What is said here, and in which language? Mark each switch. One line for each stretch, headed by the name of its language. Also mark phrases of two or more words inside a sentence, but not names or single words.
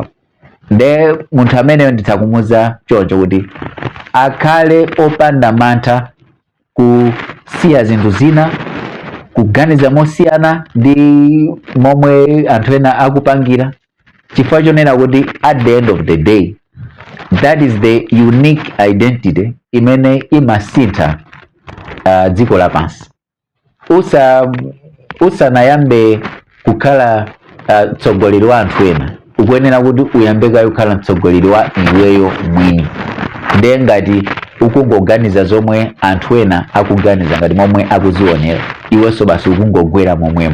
Nyanja: Nde munthu ameneyo ndithakumuza choncho kuti akhale opanda mantha kusiya zinthu zina, kuganiza mosiyana ndi momwe anthu ena akupangira. Chifukwa chonena kuti
English: at the end of the day, that is the unique identity
Nyanja: imene imasintha dziko lapansi. Usanayambe kukhala mtsogoleri wa anthu ena, ukuyenera kuti uyambekayo kukhala mtsogoleri wa iweyo mwini. Ndiye ngati ukungoganiza zomwe anthu ena akuganiza ngati momwe akuzionera, iwenso basi ukungogwera momwemo.